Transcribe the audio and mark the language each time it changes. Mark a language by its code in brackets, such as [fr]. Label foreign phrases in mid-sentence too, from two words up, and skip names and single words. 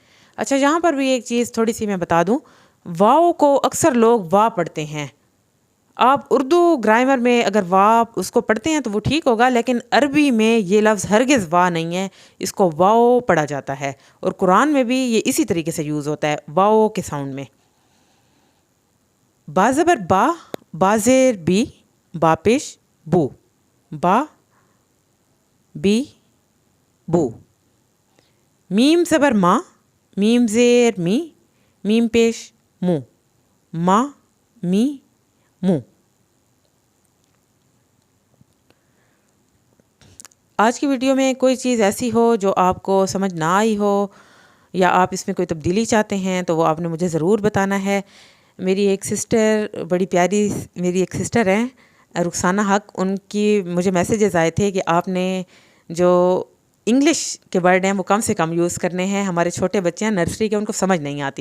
[ur] اچھا یہاں پر بھی ایک چیز تھوڑی سی میں بتا دوں، واو کو اکثر لوگ وا پڑھتے ہیں۔ آپ اردو گرامر میں اگر وا اس کو پڑھتے ہیں تو وہ ٹھیک ہوگا، لیکن عربی میں یہ لفظ ہرگز وا نہیں ہے، اس کو واو پڑھا جاتا ہے، اور قرآن میں بھی یہ اسی طریقے سے یوز ہوتا ہے واو کے ساؤنڈ میں۔ با زبر با زیر بی، با پیش بو، با بی بو۔ میم زبر میم زیر می، میم پیش مو، ما می مو۔ آج کی ویڈیو میں کوئی چیز ایسی ہو جو آپ کو سمجھ نہ آئی ہو یا آپ اس میں کوئی تبدیلی چاہتے ہیں تو وہ آپ نے مجھے ضرور بتانا ہے۔ میری ایک سسٹر، بڑی پیاری میری ایک سسٹر ہیں رخسانہ حق، ان کی مجھے میسیجز آئے تھے کہ آپ نے جو انگلش کے ورڈ ہیں وہ کم سے کم یوز کرنے ہیں، ہمارے چھوٹے بچے ہیں نرسری کے، ان کو سمجھ نہیں آتی۔